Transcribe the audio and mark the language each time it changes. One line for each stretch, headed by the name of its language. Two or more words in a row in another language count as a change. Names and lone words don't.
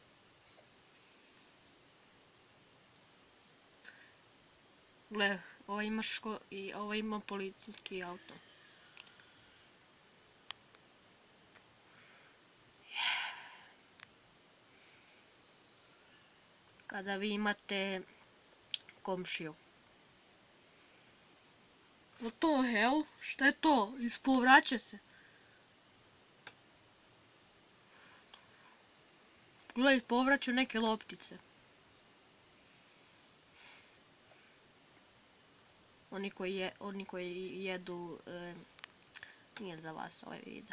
Serbian: Gle, ovo ima policijski auto. Kada vi imate komšiju.
English: What the hell?
Serbian: Šta je to? Ispovraća se. Gle, ispovraću neke loptice. Oni koji jedu, nije za vas ovaj video.